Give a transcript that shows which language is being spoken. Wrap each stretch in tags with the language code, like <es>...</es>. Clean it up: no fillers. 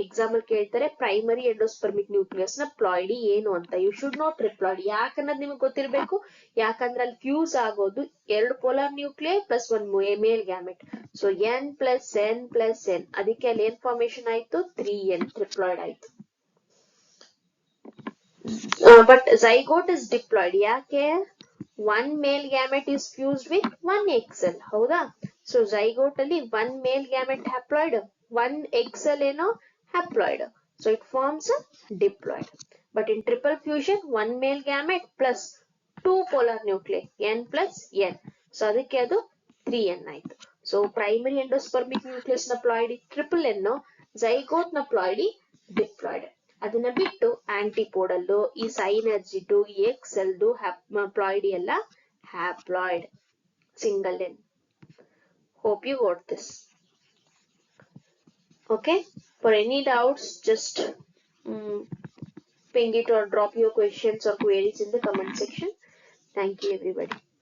<kn>Example ಕೇಳ್ತಾರೆ primary endospermic nucleus ನ ploidy ಏನು ಅಂತ.</kn> <en>You should know triploid.</en> <kn>ಯಾಕನ್ನೋದು ನಿಮ್ಗೆ ಗೊತ್ತಿರಬೇಕು. ಯಾಕಂದ್ರೆ ಅಲ್ಲಿ ಫ್ಯೂಸ್ ಆಗೋದು ಎರಡು ಪೋಲಾರ್ ನ್ಯೂಕ್ಲಿಯೈ ಪ್ಲಸ್ ಒಂದ್ ಮೇಲ್ ಗ್ಯಾಮೆಟ್. ಸೊ N+N+N, ಅದಕ್ಕೆ ಅಲ್ಲಿ ಏನ್ ಫಾರ್ಮೇಶನ್ ಆಯ್ತು? 3N, ಟ್ರಿಪ್ಲಾಯ್ಡ್ ಆಯ್ತು.</kn> <en>But zygote is diploid. ಯಾಕೆ? one male gamete is fused with one egg cell. ಹೌದಾ? So zygote ಅಲ್ಲಿ one male gamete haploid, one egg cell ಏನೋ haploid. So it forms a diploid. But in triple fusion, one male gamete plus two polar nuclei, N+N.</en> <kn>So ಅದಕ್ಕೆ ಅದು 3N ಆಯ್ತು. So primary endospermic nucleus ನ ploidy triple N, zygote ನ ploidy diploid. ಅದನ್ನ ಬಿಟ್ಟು ಆಂಟಿಪೋಡಲ್, ಈ ಸೈನರ್ಜಿಡ್, ಈ ಎಗ್ ಸೆಲ್ ಪ್ಲಾಯ್ಡಿ ಎಲ್ಲ haploid, single N.</kn> <en>Hope you got this. Okay, for any doubts just ping it or drop your questions or queries in the comment section. Thank you everybody.</en>